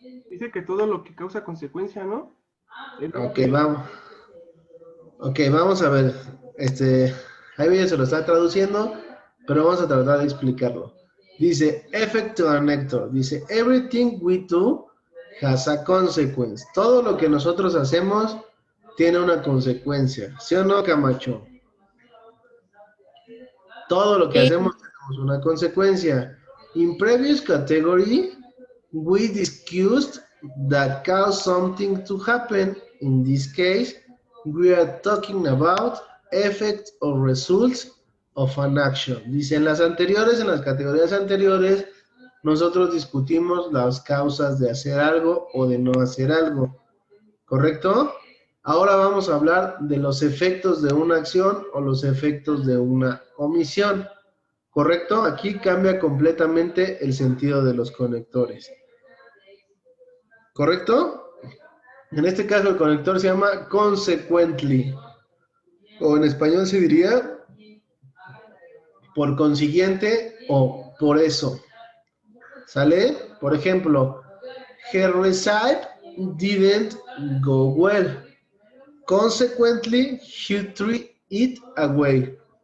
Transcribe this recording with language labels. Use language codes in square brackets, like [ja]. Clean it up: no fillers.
[es] Dice que todo lo que causa consecuencia, ¿no? Ok, vamos. Ok, vamos a ver. Ahí ya se lo está traduciendo, pero vamos a tratar de explicarlo. Dice, effect connector. Dice, [en] everything we do has a consequence. [es] Todo lo que nosotros hacemos tiene una consecuencia. ¿Sí o no, Camacho? Todo lo que hacemos tenemos una consecuencia. [en] In previous category, we discussed that cause something to happen. In this case, we are talking about effects or results of an action. [es] Dice, en las categorías anteriores, nosotros discutimos las causas de hacer algo o de no hacer algo. ¿Correcto? Ahora vamos a hablar de los efectos de una acción o los efectos de una omisión. ¿Correcto? Aquí cambia completamente el sentido de los conectores. ¿Correcto? En este caso el conector se llama consequently. O en español se diría por consiguiente o por eso. ¿Sale? Por ejemplo, [en] her recite didn't go well. Consequently, he threw it away.